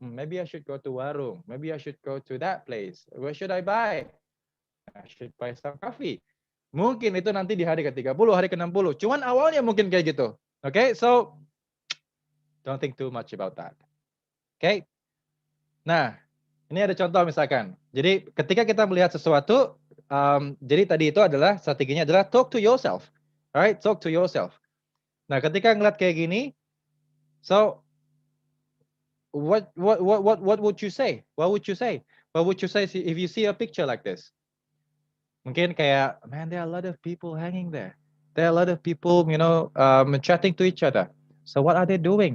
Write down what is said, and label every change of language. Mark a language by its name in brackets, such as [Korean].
[English] Maybe I should go to warung. Maybe I should go to that place. Where should I buy? I should buy some coffee. [Indonesian] Mungkin itu nanti di hari ke-30, hari ke-60. Cuman awalnya mungkin kayak gitu. [English] Oke, so don't think too much about that. [Indonesian] Oke. Nah, ini ada contoh misalkan. Jadi ketika kita melihat sesuatu, jadi tadi itu adalah strateginya adalah [English] talk to yourself. Alright, talk to yourself. [Indonesian] Nah, ketika ngeliat kayak gini, [English] so what would you say? What would you say? What would you say if you see a picture like this? [Indonesian] Mungkin kayak, [English] man, there are a lot of people hanging there. There are a lot of people, you know, chatting to each other. So what are they doing?